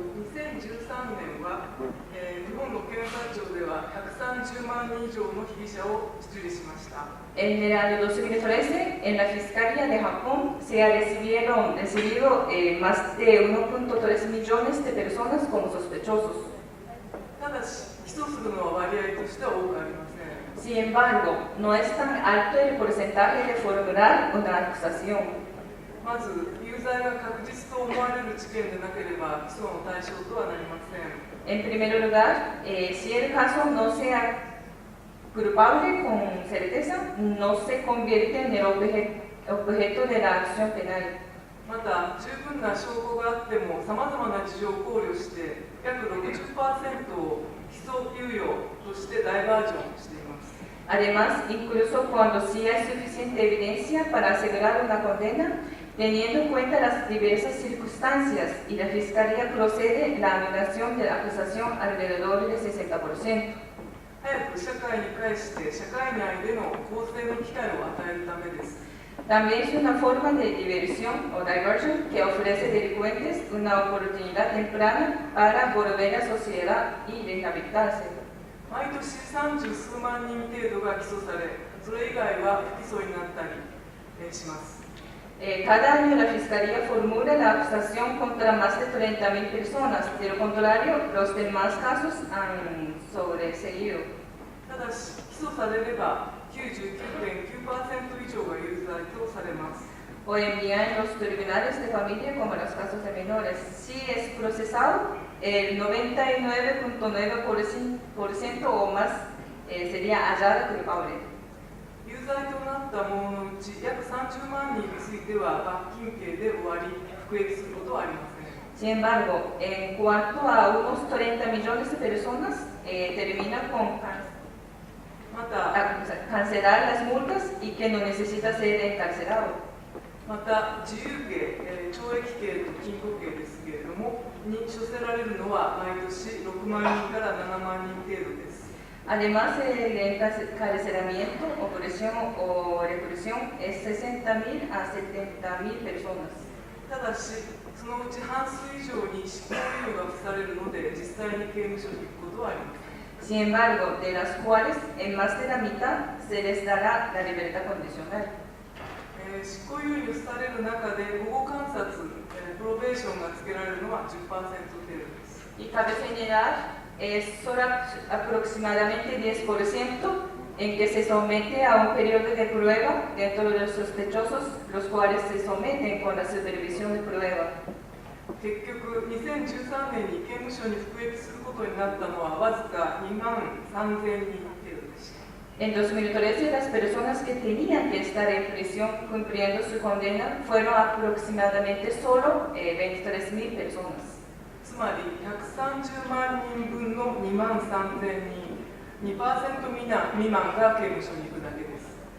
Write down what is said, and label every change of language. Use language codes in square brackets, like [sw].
[ja] 2013年は、日本の検察庁では130万人以上の被疑者を受理しました。 [es] En el año 2013, en la Fiscalía de Japón se ha recibido más de 1.3 millones de personas como sospechosos. [ja] ただし、起訴するのは割合としては多くありません。 [es] Sin embargo, no es tan alto el porcentaje de formular una acusación. [ja] まず、有罪が確実と思われる事件でなければ起訴の対象とはなりません。 [es] En primer lugar, si el caso no sea culpable con certeza, no se convierte en el objeto de la acción penal. [ja] また、十分な証拠があっても、さまざまな事情を考慮して、約 60% を起訴猶予として大バージョンしています。 [es] Además, incluso cuando sí hay suficiente evidencia para asegurar una condena, teniendo en cuenta las diversas circunstancias y la Fiscalía procede la anulación de la acusación alrededor del 60%. [ja] 早く社会に返して、社会内での更生の機会を与えるためです。 [es] También es una forma de diversión o diversion que ofrece a delincuentes una oportunidad temprana para volver a la sociedad y rehabilitarse. [ja] 毎年30数万人程度が起訴され、それ以外は不起訴になったりします。 [es] Cada año la Fiscalía formula la acusación contra más de 30.000 personas. De lo contrario, los demás casos han sobreseído. [ja] ただし、起訴されれば 99.9% 以上が有罪とされます。 [es] Hoy en día en los tribunales de familia, como en los casos de menores, si es procesado, el 99.9% o más sería hallada culpable. [ja] 有罪となった者のうち約30万人については罰金刑で終わり、服役することはありません。 [es] Sin embargo, en cuanto a unos 30 millones de personas, termina con [ja] また、 [es] cancelar las multas y que no necesita ser encarcelado. [ja] また自由刑、懲役刑と禁錮刑ですけれども、に処せられるのは毎年6万人から7万人程度です。 [es] Además, el encarcelamiento o prisión o reclusión es 60.000 a 70.000 personas. [ja] ただし、そのうち半数以上に執行猶予が付されるので、実際に刑務所に行くことはありません。 [es] Sin embargo, de las cuales en más de la mitad se les dará la libertad condicional. [ja] 執行猶予される中で保護観察、プロベーションがつけられるのは 10% 程度です。 [es] Y cabe señalar, es solo aproximadamente 10% en que se somete a un periodo de prueba dentro de los sospechosos, los cuales se someten con la supervisión de prueba. [ja] 結局、2013年に刑務所に服役することになったのはわずか2万3000人程度でした。 [es] En 2013, las personas que tenían que estar en prisión cumpliendo su condena fueron aproximadamente solo 23.000 personas. [ja] つまり130万人分の2万3000人、2% 未満が刑務所に行くだけです。